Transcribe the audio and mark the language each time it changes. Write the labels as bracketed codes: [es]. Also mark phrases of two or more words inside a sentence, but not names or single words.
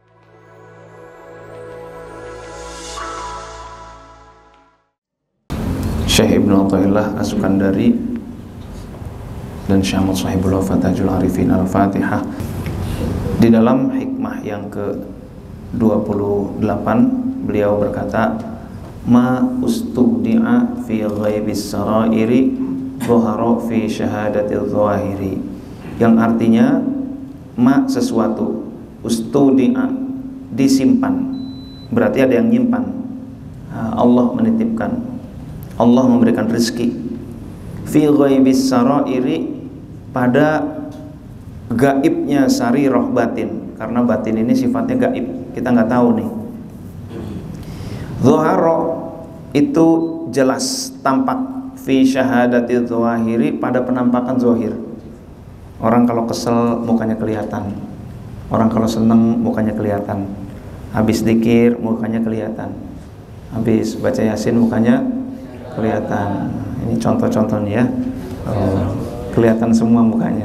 [id] Syekh Ibnu Athaillah As-Sukandari dan Syekh Ahmad Shahibullah Fatahul Arifin Al-Fatihah di dalam hikmah yang ke-28 beliau berkata, [ar] ما استودع في غيب السرائر ظهر في شهادة الظاهر, [id] yang artinya ma sesuatu, ustudi'a disimpan, berarti ada yang nyimpan. Allah menitipkan, Allah memberikan rezeki. [ar] في غيب السرائر, [id] pada gaibnya sarirah batin, karena batin ini sifatnya gaib, kita nggak tahu nih. Dhahara itu jelas, tampak. [ar] في شهادة الظاهر, [id] pada penampakan zahir. Orang kalau kesel mukanya kelihatan, orang kalau seneng mukanya kelihatan, habis zikir mukanya kelihatan, habis baca yasin mukanya kelihatan. Ini contoh-contoh nih ya. Kelihatan semua mukanya.